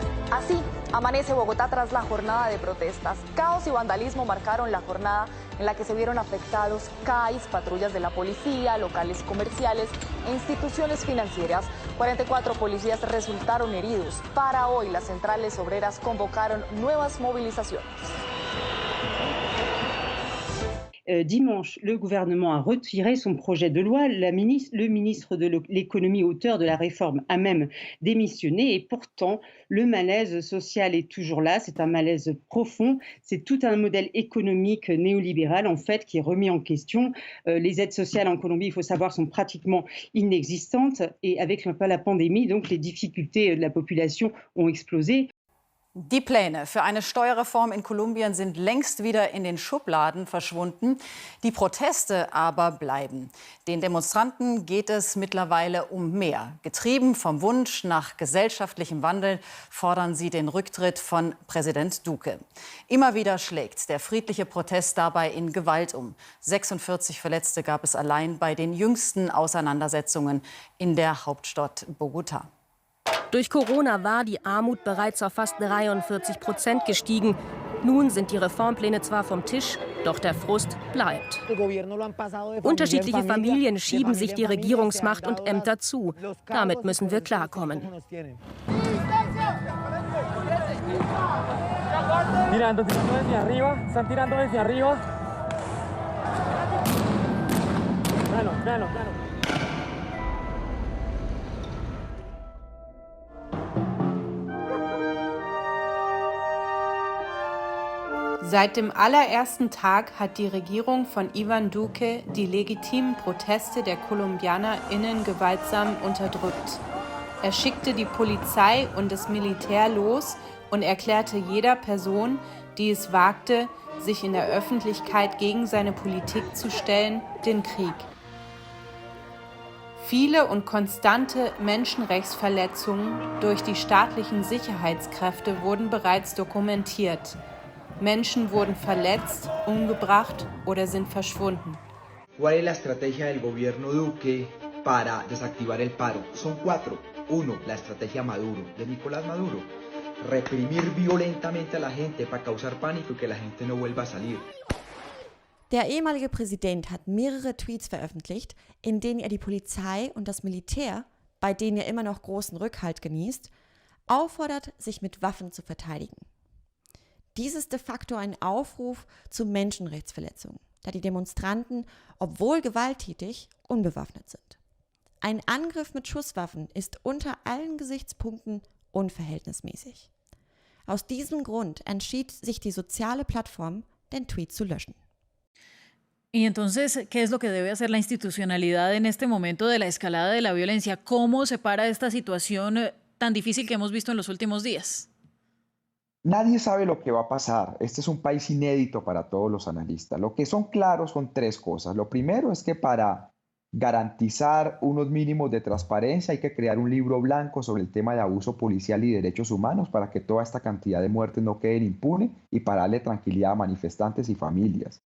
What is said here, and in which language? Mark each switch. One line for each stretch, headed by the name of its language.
Spanish: Así amanece Bogotá tras la jornada de protestas. Caos y vandalismo marcaron la jornada en la que se vieron afectados CAIs, patrullas de la policía, locales comerciales e instituciones financieras. 44 policías resultaron heridos. Para hoy, las centrales obreras convocaron nuevas movilizaciones.
French: Dimanche, le gouvernement a retiré son projet de loi. Le ministre de l'économie, auteur de la réforme, a même démissionné. Et pourtant, le malaise social est toujours là. C'est un malaise profond. C'est tout un modèle économique néolibéral, en fait, qui est remis en question. Les aides sociales en Colombie, il faut savoir, sont pratiquement inexistantes. Et avec un peu la pandémie, donc, les difficultés de la population ont explosé.
German: Die Pläne für eine Steuerreform in Kolumbien sind längst wieder in den Schubladen verschwunden. Die Proteste aber bleiben. Den Demonstranten geht es mittlerweile um mehr. Getrieben vom Wunsch nach gesellschaftlichem Wandel fordern sie den Rücktritt von Präsident Duque. Immer wieder schlägt der friedliche Protest dabei in Gewalt um. 46 Verletzte gab es allein bei den jüngsten Auseinandersetzungen in der Hauptstadt Bogotá. Durch Corona war die Armut bereits auf fast 43% gestiegen. Nun sind die Reformpläne zwar vom Tisch, doch der Frust bleibt. Unterschiedliche Familien schieben sich die Regierungsmacht und Ämter zu. Damit müssen wir klarkommen.
Spanish: Tirando desde arriba, están tirando desde arriba. Plano.
German: Seit dem allerersten Tag hat die Regierung von Iván Duque die legitimen Proteste der KolumbianerInnen gewaltsam unterdrückt. Er schickte die Polizei und das Militär los und erklärte jeder Person, die es wagte, sich in der Öffentlichkeit gegen seine Politik zu stellen, den Krieg. Viele und konstante Menschenrechtsverletzungen durch die staatlichen Sicherheitskräfte wurden bereits dokumentiert. Menschen wurden verletzt, umgebracht oder sind verschwunden.
Spanish: ¿Cuál es la estrategia del gobierno Duque para desactivar el paro? Son 4. 1. La estrategia Maduro, de Nicolás Maduro. reprimir violentamente a la gente para causar pánico y que la gente no vuelva a salir.
German: Der ehemalige Präsident hat mehrere Tweets veröffentlicht, in denen er die Polizei und das Militär, bei denen er immer noch großen Rückhalt genießt, auffordert, sich mit Waffen zu verteidigen. Dies ist de facto ein Aufruf zu Menschenrechtsverletzungen, da die Demonstranten, obwohl gewalttätig, unbewaffnet sind. Ein Angriff mit Schusswaffen ist unter allen Gesichtspunkten unverhältnismäßig. Aus diesem Grund entschied sich die soziale Plattform, den Tweet zu löschen.
Spanish: Y entonces, ¿qué es lo que debe hacer la institucionalidad en este momento de la escalada de la violencia? ¿Cómo se para esta situación tan difícil que hemos visto en los últimos días? Nadie sabe lo que va a pasar. Este es un país inédito para todos los analistas. Lo que son claros son tres cosas. Lo primero es que para garantizar unos mínimos de transparencia hay que crear un libro blanco sobre el tema de abuso policial y derechos humanos para que toda esta cantidad de muertes no queden impunes y para darle tranquilidad a manifestantes y familias.